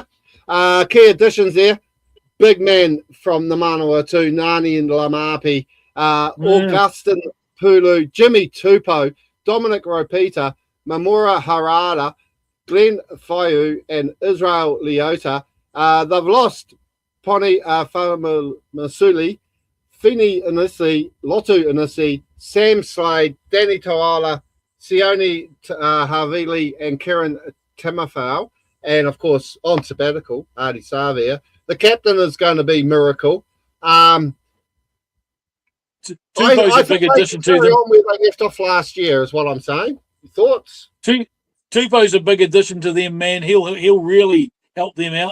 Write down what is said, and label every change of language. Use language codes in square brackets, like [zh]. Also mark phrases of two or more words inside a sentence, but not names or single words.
[en] Key additions there. Big man from the Manawatu, Nani and Lamapi, Augustin Pulu, Jimmy Tupou, Dominic Ropita, Mamura Harada, Glenn Faiu, and Israel Leota. They've lost Poni Famamasuli, Fini Inisi, Lotu Inisi, Sam Slade, Danny Toala, Sione Havili, and Kieran Timofau. And, of course, on sabbatical, Artie Savia. The captain is going to be Miracle. Tupou's a big addition to them. On where they left off last year is what I'm saying. Thoughts? Tupou's a big addition to them, man. He'll really help them out.